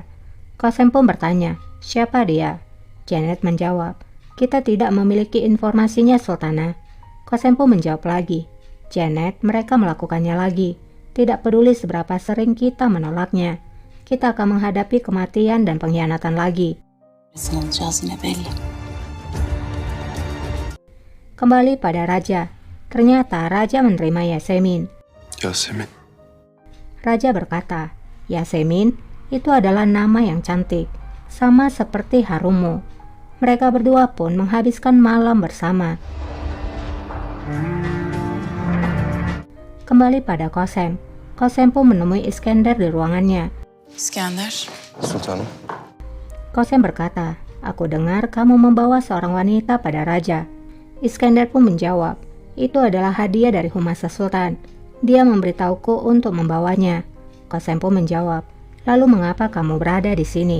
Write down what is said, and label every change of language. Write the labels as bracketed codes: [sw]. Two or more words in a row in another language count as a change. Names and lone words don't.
[id] Kosem pun bertanya, siapa dia? Janet menjawab, kita tidak memiliki informasinya Sultana. Kosem pun menjawab lagi, Janet, mereka melakukannya lagi. Tidak peduli seberapa sering kita menolaknya. Kita akan menghadapi kematian dan pengkhianatan lagi. [tr] Rezil olacağız yine belli. [id] Kembali pada raja. Ternyata raja menerima Yasemin. Yasemin. Raja berkata, Yasemin itu adalah nama yang cantik, sama seperti harummu. Mereka berdua pun menghabiskan malam bersama. Kembali pada Kosem. Kosem pun menemui Iskandar di ruangannya. İskender. [tr] Sultanım. [id] Kosem berkata, aku dengar kamu membawa seorang wanita pada raja. Iskandar pun menjawab, itu adalah hadiah dari Humasa Sultan. Dia memberitahuku untuk membawanya. Kosem pun menjawab, lalu mengapa kamu berada di sini?